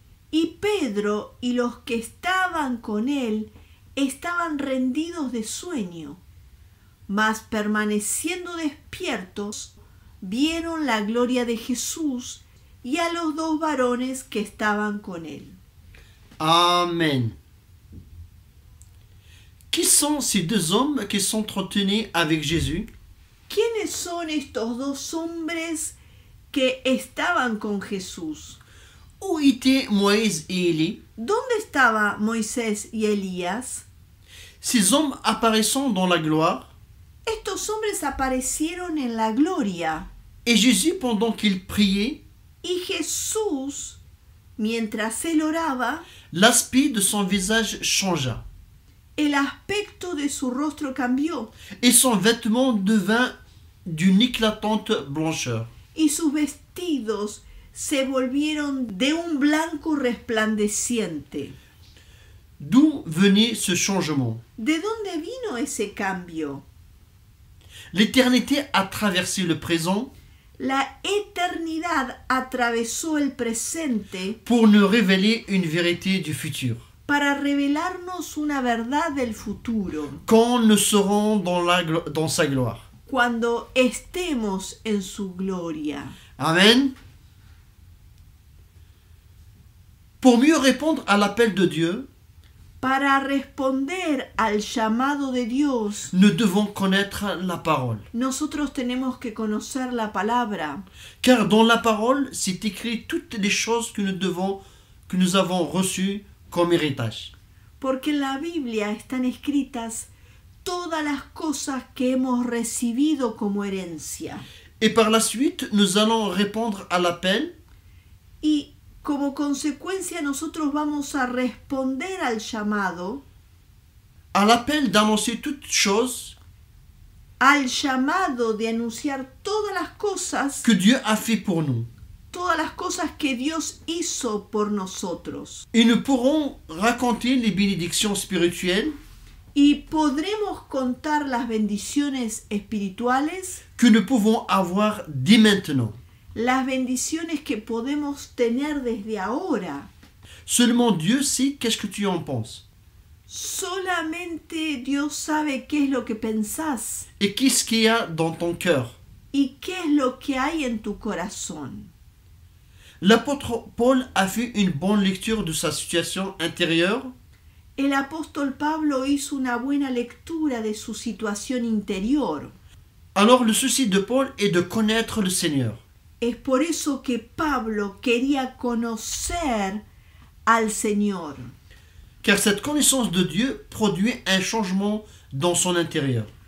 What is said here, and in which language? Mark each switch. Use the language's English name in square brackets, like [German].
[Spanish] Y Pedro y los que estaban con él estaban rendidos de sueño, mas permaneciendo despiertos, vieron la gloria de Jesús y a los 2 varones que estaban con él. Amen. [French] Qui sont ces 2 hommes qui s'entretenaient avec Jésus? [Spanish] ¿Quiénes son estos 2 hombres que estaban con Jesús? [French] Où étaient Moïse et Élie? [Spanish] ¿Dónde estaba Moisés y Elías? [French] Ces hommes apparaissant dans la gloire, [Spanish] Estos hombres aparecieron en la gloria, [French] et Jésus, pendant qu'il priait, [Spanish] y Jesús, mientras él oraba, [French] l'aspect de son visage changea, [Spanish] el aspecto de su rostro cambió [French] et son vêtement devint d'une éclatante blancheur. [Spanish] y sus vestidos se volvieron de un blanco resplandeciente. [French] D'où venait ce changement? [Spanish] ¿De dónde vino ese cambio? [French] L'éternité a traversé le présent [Spanish] La eternidad atravesó el presente [French] pour nous révéler une vérité du futur. [Spanish] para revelarnos una verdad del futuro, [French] Quand nous serons dans sa gloire. [Spanish] cuando estemos en su gloria. Amen. [French] Pour mieux répondre à l'appel de Dieu, [Spanish] Para responder al llamado de Dios, [French] nous devons connaître la parole. [Spanish] nosotros tenemos que conocer la palabra, [French] Car dans la parole, c'est écrit toutes les choses que nous avons reçues comme héritage. [Spanish] porque en la Biblia están escritas todas las cosas que hemos recibido como herencia. [French] Et par la suite, nous allons répondre à l'appel [Spanish] Y como consecuencia nosotros vamos a responder al llamado, [French] d'annoncer toutes choses [Spanish] al llamado de anunciar todas las cosas, [French] que Dieu a fait pour nous. [Spanish] todas las cosas que Dios hizo por nosotros. [French] Et nous pourrons raconter les bénédictions spirituelles [Spanish] Y podremos contar las bendiciones espirituales, [French] que nous pouvons avoir dès maintenant. [Spanish] las bendiciones que podemos tener desde ahora. [French] Seulement Dieu sait qu'est-ce que tu en penses. [Spanish] Solamente Dios sabe qué es lo que pensás [French] Et qu'est-ce qu'il y a dans ton cœur. [Spanish] y qué es lo que hay en tu corazón. [French] L'apôtre Paul a fait une bonne lecture de sa situation intérieure [Spanish] El apóstol Pablo hizo una buena lectura de su situación interior. [French] Alors le souci de Paul est de connaître le Seigneur. [Spanish] Es por eso que Pablo quería conocer al Señor, [French] Car cette connaissance de Dieu produit un changement dans son intérieur.